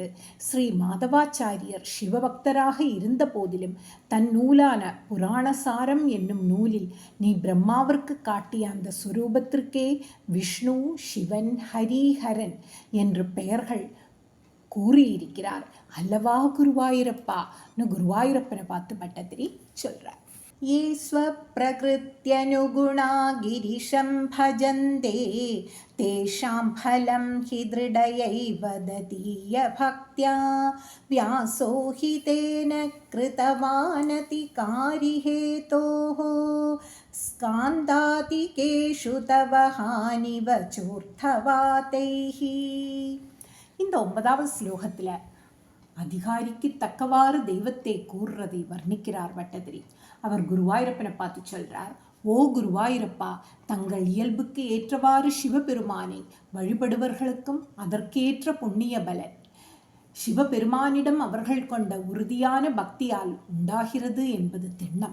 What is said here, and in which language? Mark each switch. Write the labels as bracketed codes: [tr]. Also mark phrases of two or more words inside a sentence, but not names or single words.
[ta] ஸ்ரீ மாதவாச்சாரியர் சிவபக்தராக இருந்த போதிலும் தன் நூலான புராணசாரம் என்னும் நூலில் நீ பிரம்மாவிற்கு காட்டிய அந்த சுரூபத்திற்கே விஷ்ணு, சிவன், ஹரிஹரன் என்று பெயர்கள் கூறியிருக்கிறார் அல்லவா குருவாயூரப்பா? குருவாயூரப்பனை பார்த்து பட்டதிரி சொல்றார். [sa] ये स्वप्रकृत्यनुगुणा गिरिशं भजन्ते तेषां फलं हि दृढयैव ददीयभक्त्या व्यासो हि तेन कृतवानतिकारिहेतोः स्कान्दातिकेषु तव हानिवचोर्थवातैः. [ta] இந்த 9வது ஸ்லோகத்தில் அதிகாரிக்கு தக்கவாறு தெய்வத்தை கூறுறதை வர்ணிக்கிறார் பட்டதிரி. அவர் குருவாயூரப்பனை பார்த்து சொல்றார், ஓ குருவாயூரப்பா, தங்கள் இயல்புக்கு ஏற்றவாறு சிவபெருமானை வழிபடுவர்களுக்கும் அதற்கேற்ற புண்ணிய பலன் சிவபெருமானிடம் அவர்கள் கொண்ட உறுதியான பக்தியால் உண்டாகிறது என்பது திண்ணம்.